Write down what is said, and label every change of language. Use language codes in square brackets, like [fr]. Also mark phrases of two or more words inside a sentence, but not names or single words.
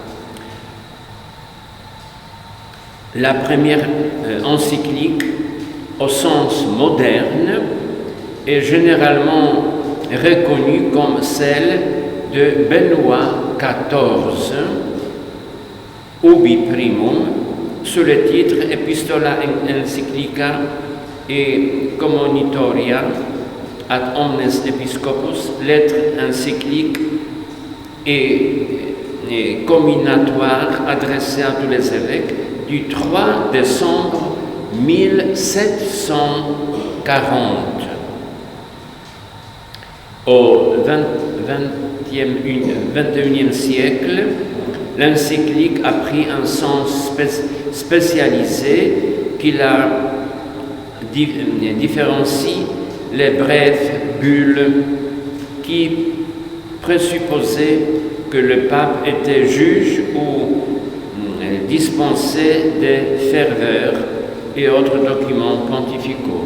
[fr] La première encyclique, au sens moderne, est généralement reconnue comme celle de Benoît XIV, Ubi Primum, sous le titre Epistola Encyclica et Communitoria ad omnes episcopus, lettre encyclique et comminatoire adressée à tous les évêques, du 3 décembre 1740. Au XXIe siècle, l'encyclique a pris un sens spécialisé qui la différencie les brèves bulles qui présupposaient que le pape était juge ou dispensait des ferveurs et autres documents pontificaux.